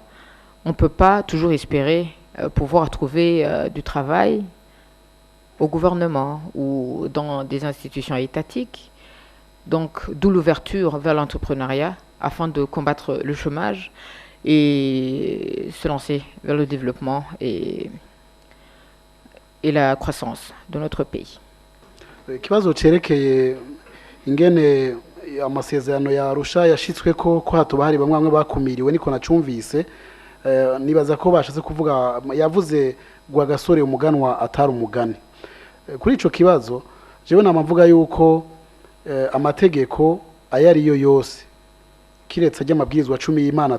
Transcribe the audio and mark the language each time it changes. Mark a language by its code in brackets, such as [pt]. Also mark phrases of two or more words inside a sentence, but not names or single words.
[fr] On ne peut pas toujours espérer pouvoir trouver du travail au gouvernement ou dans des institutions étatiques. Donc, d'où l'ouverture vers l'entrepreneuriat afin de combattre le chômage et se lancer vers le développement et la croissance de notre pays. [rn] Ikibazo cerekeye ingene amasezerano ya Arusha yashitsweko ko hatuba hari bamwe bakumiriwe niko nacumvise nibaza ko bashatse kuvuga yavuze Rwagasore umuganwa atari umugani kuri ico kibazo jewe namavuga yuko amategeko ayariyo yose kiretse ry'amabwirizwa 10 y'Imana